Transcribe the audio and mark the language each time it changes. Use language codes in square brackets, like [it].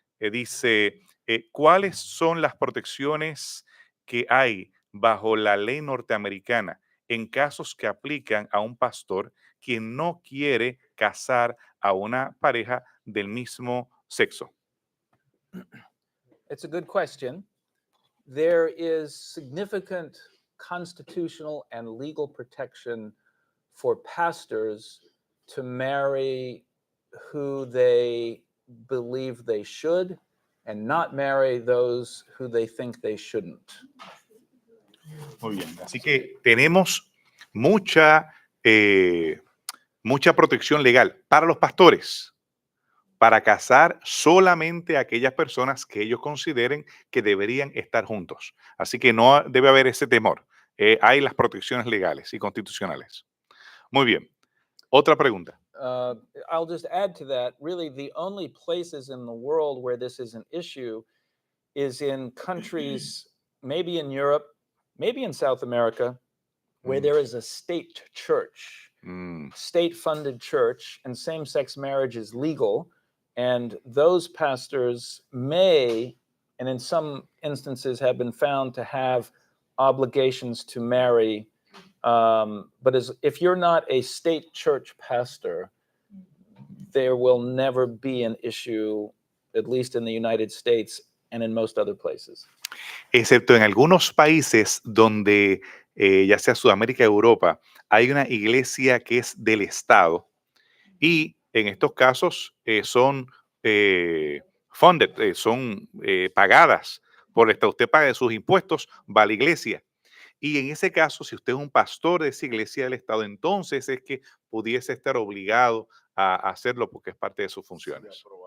[es] Dice, ¿cuáles son las protecciones que hay bajo la ley norteamericana en casos que aplican a un pastor quien no quiere casar a una pareja del mismo sexo? [en] It's a good question. There is significant constitutional and legal protection for pastors to marry who they believe they should and not marry those who they think they shouldn't. [es] Muy bien, así que tenemos mucha protección legal para los pastores, para casar solamente a aquellas personas que ellos consideren que deberían estar juntos. Así que no debe haber ese temor. Hay las protecciones legales y constitucionales. Muy bien. Otra pregunta. [en] I'll just add to that. Really, the only places in the world where this is an issue is in countries, maybe in Europe, maybe in South America, where there is a state church. state-funded church, and same-sex marriage is legal, and those pastors may, and in some instances have been found to have obligations to marry, but if you're not a state church pastor, there will never be an issue, at least in the United States and in most other places. [es] Excepto en algunos países donde, ya sea Sudamérica o Europa, hay una iglesia que es del Estado y en estos casos son funded, son pagadas por el Estado. Usted paga sus impuestos, va a la iglesia. Y en ese caso, si usted es un pastor de esa iglesia del Estado, entonces es que pudiese estar obligado a hacerlo porque es parte de sus funciones.